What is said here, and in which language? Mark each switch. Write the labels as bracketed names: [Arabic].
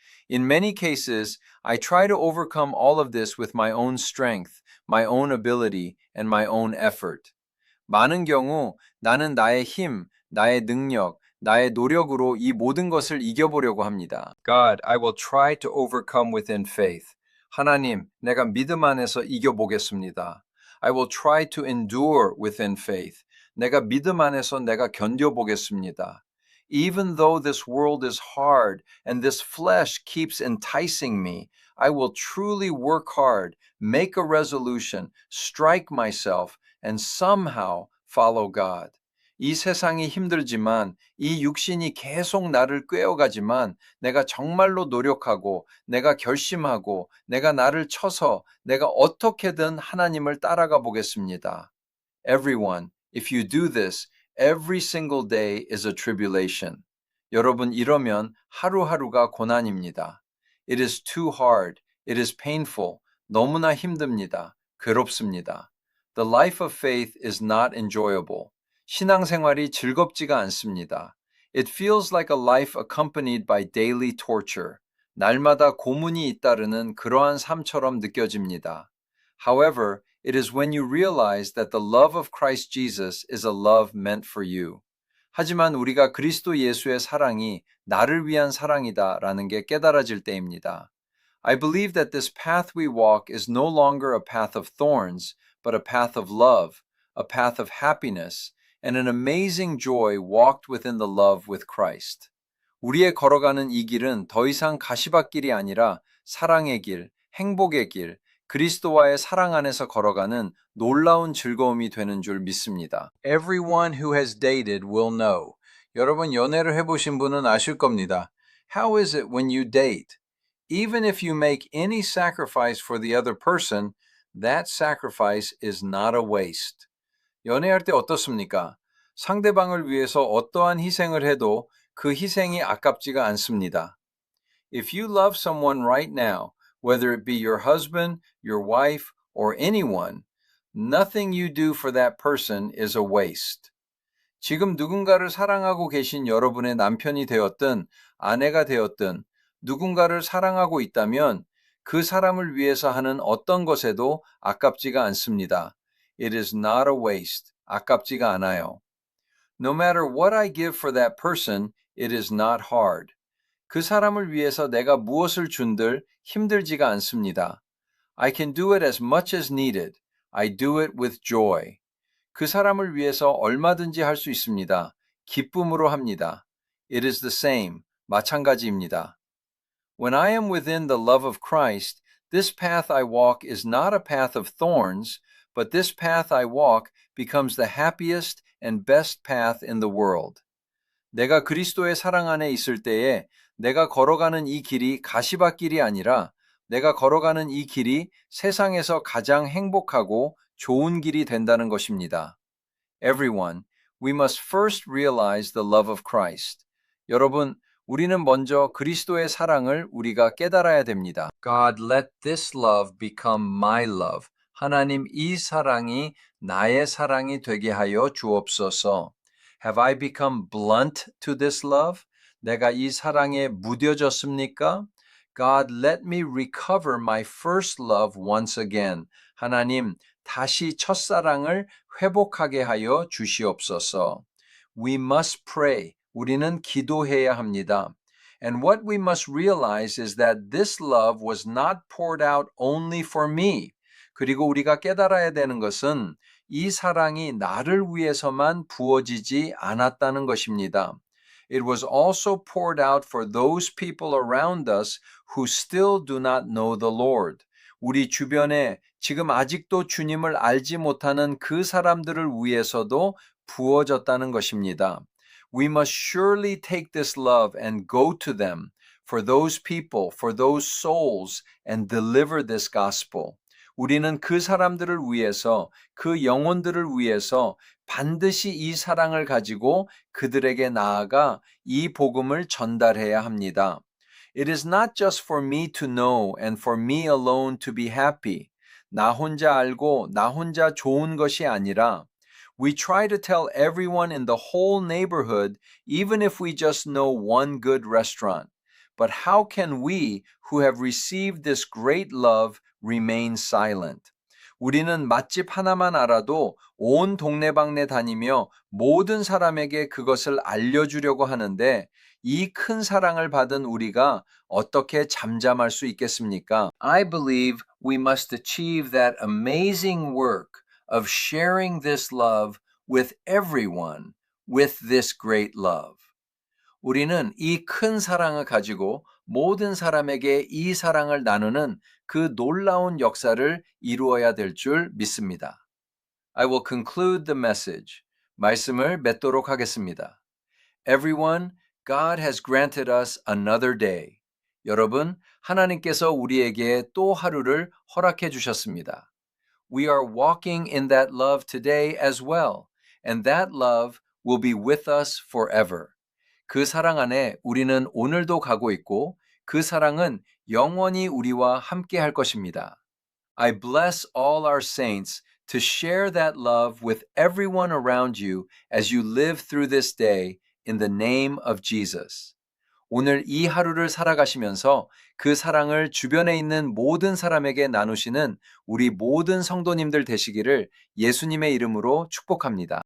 [English] In many cases, I try to overcome all of this with my own strength, my own ability, and my own effort. [Korean] 많은 경우 나는 나의 힘, 나의 능력, 나의 노력으로 이 모든 것을 이겨보려고 합니다. [English] God, I will try to overcome within faith. [Korean] 하나님, 내가 믿음 안에서 이겨보겠습니다. [English] I will try to endure within faith. [Korean] 내가 믿음 안에서 내가 견뎌보겠습니다. [English] Even though this world is hard and this flesh keeps enticing me, I will truly work hard, make a resolution, strike myself, and somehow follow God. [Korean] 이 세상이 힘들지만 이 육신이 계속 나를 꿰어가지만 내가 정말로 노력하고 내가 결심하고 내가 나를 쳐서 내가 어떻게든 하나님을 따라가 보겠습니다. [English] Everyone, if you do this, every single day is a tribulation. [Korean] 여러분 이러면 하루하루가 고난입니다. [English] It is too hard. It is painful. [Korean] 너무나 힘듭니다. 괴롭습니다. [English] The life of faith is not enjoyable. [Korean] 신앙생활이 즐겁지가 않습니다. [English] It feels like a life accompanied by daily torture. [Korean] 날마다 고문이 잇따르는 그러한 삶처럼 느껴집니다. [English] However, it is when you realize that the love of Christ Jesus is a love meant for you. [Korean] 하지만 우리가 그리스도 예수의 사랑이 나를 위한 사랑이다라는 게 깨달아질 때입니다. [English] I believe that this path we walk is no longer a path of thorns, but a path of love, a path of happiness, and an amazing joy walked within the love with Christ. [Korean] 우리의 걸어가는 이 길은 더 이상 가시밭길이 아니라 사랑의 길, 행복의 길, 그리스도와의 사랑 안에서 걸어가는 놀라운 즐거움이 되는 줄 믿습니다. [English] Everyone who has dated will know. [Korean] 여러분 연애를 해보신 분은 아실 겁니다. [English] How is it when you date? Even if you make any sacrifice for the other person, that sacrifice is not a waste. [Korean] 연애할 때 어떻습니까? 상대방을 위해서 어떠한 희생을 해도 그 희생이 아깝지가 않습니다. [English] If you love someone right now, whether it be your husband, your wife, or anyone, nothing you do for that person is a waste. [Korean] 지금 누군가를 사랑하고 계신 여러분의 남편이 되었든 아내가 되었든 누군가를 사랑하고 있다면 그 사람을 위해서 하는 어떤 것에도 아깝지가 않습니다. [English] It is not a waste. [Korean] 아깝지가 않아요. [English] No matter what I give for that person, it is not hard. [Korean] 그 사람을 위해서 내가 무엇을 준들 힘들지가 않습니다. [English] I can do it as much as needed. I do it with joy. [Korean] 그 사람을 위해서 얼마든지 할 수 있습니다. 기쁨으로 합니다. [English] It is the same. [Korean] 마찬가지입니다. [English] When I am within the love of Christ, This path I walk is not a path of thorns, but this path I walk becomes the happiest and best path in the world. [Korean] 내가 그리스도의 사랑 안에 있을 때에 내가 걸어가는 이 길이 가시밭길이 아니라 내가 걸어가는 이 길이 세상에서 가장 행복하고 좋은 길이 된다는 것입니다. [English] Everyone, we must first realize the love of Christ. [Korean] 여러분, 우리는 먼저 그리스도의 사랑을 우리가 깨달아야 됩니다. [English] God, let this love become my love. [Korean] 하나님, 이 사랑이 나의 사랑이 되게 하여 주옵소서. [English] Have I become blunt to this love? [Korean] 내가 이 사랑에 무뎌졌습니까? [English] God, let me recover my first love once again. [Korean] 하나님, 다시 첫사랑을 회복하게 하여 주시옵소서. [English] We must pray. [Korean] 우리는 기도해야 합니다. [English] And what we must realize is that this love was not poured out only for me. [Korean] 그리고 우리가 깨달아야 되는 것은 이 사랑이 나를 위해서만 부어지지 않았다는 것입니다. [English] It was also poured out for those people around us who still do not know the Lord. [Korean] 우리 주변에 지금 아직도 주님을 알지 못하는 그 사람들을 위해서도 부어졌다는 것입니다. [English] We must surely take this love and go to them, for those people, for those souls, and deliver this gospel. [Korean] 우리는 그 사람들을 위해서, 그 영혼들을 위해서 반드시 이 사랑을 가지고 그들에게 나아가 이 복음을 전달해야 합니다. [English] It is not just for me to know and for me alone to be happy. [Korean] 나 혼자 알고 나 혼자 좋은 것이 아니라 [English] we try to tell everyone in the whole neighborhood even if we just know one good restaurant. But how can we who have received this great love remain silent? [Korean] 우리는 맛집 하나만 알아도 온 동네방네 다니며 모든 사람에게 그것을 알려주려고 하는데 이 큰 사랑을 받은 우리가 어떻게 잠잠할 수 있겠습니까? [English] I believe we must achieve that amazing work of sharing this love with everyone with this great love. [Korean] 우리는 이 큰 사랑을 가지고 모든 사람에게 이 사랑을 나누는 그 놀라운 역사를 이루어야 될 줄 믿습니다. [English] I will conclude the message. [Korean] 말씀을 맺도록 하겠습니다. [English] Everyone, God has granted us another day. [Korean] 여러분, 하나님께서 우리에게 또 하루를 허락해 주셨습니다. [English] We are walking in that love today as well, and that love will be with us forever. [Korean] 그 사랑 안에 우리는 오늘도 가고 있고 그 사랑은 영원히 우리와 함께 할 것입니다. [English] I bless all our saints to share that love with everyone around you as you live through this day in the name of Jesus. [Korean] 오늘 이 하루를 살아가시면서 그 사랑을 주변에 있는 모든 사람에게 나누시는 우리 모든 성도님들 되시기를 예수님의 이름으로 축복합니다.